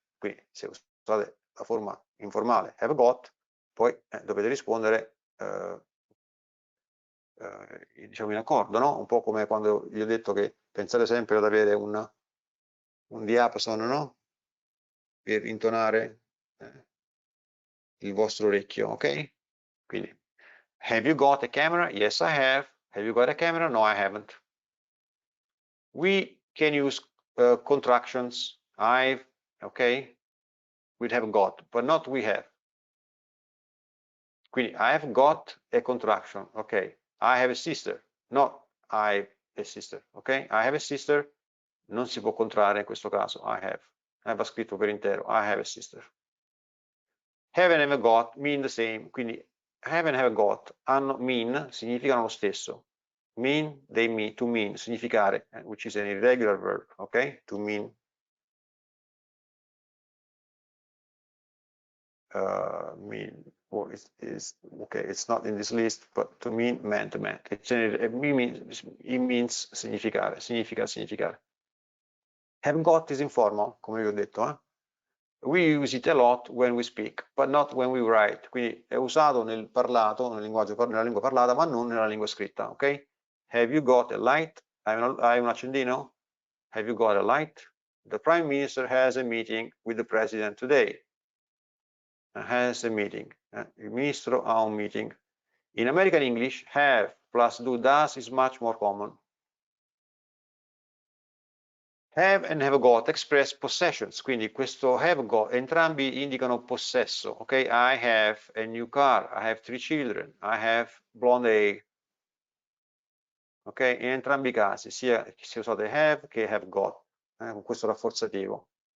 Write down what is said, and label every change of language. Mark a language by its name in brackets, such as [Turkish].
[Italian] Quindi se usate la forma informale have got, poi dovete rispondere diciamo in accordo, no? Un po' come quando vi ho detto che pensate sempre ad avere un diapason, no? Per intonare il vostro orecchio, ok? [English] Quindi, have you got a camera? Yes, I have. Have you got a camera? No, I haven't. We can use contractions. I've, okay? We have got, but not we have. Quindi, I have got a contraction, ok? I have a sister, not I have a sister, ok? I have a sister, [Italian] non si può contrarre in questo caso, I have. Va scritto per intero, I have a sister. [English] Have and have got mean the same, quindi have and have got mean [Italian] significano lo stesso. [English] Mean, they mean, to mean, significare, which is an irregular verb, ok? To mean. Well, okay, it's not in this list, but to mean, meant. It means significare, significare. Have got is informal, [Italian] come vi ho detto, [English] We use it a lot when we speak, but not when we write. [Italian] Quindi è usato nel parlato, nella lingua parlata, ma non nella lingua scritta, ok? [English] Have you got a light? [Italian] Hai un accendino? [English] Have you got a light? The Prime Minister has a meeting with the President today. Has a meeting. [Italian] Il ministro ha un meeting. [English] In American English, have plus do does is much more common. Have and have got express possessions, quindi questo have got, [Italian] entrambi indicano possesso, [English] ok? I have a new car, I have 3 children, I have blonde hair, ok? [Italian] In entrambi i casi, sia usate have che have got, con questo rafforzativo.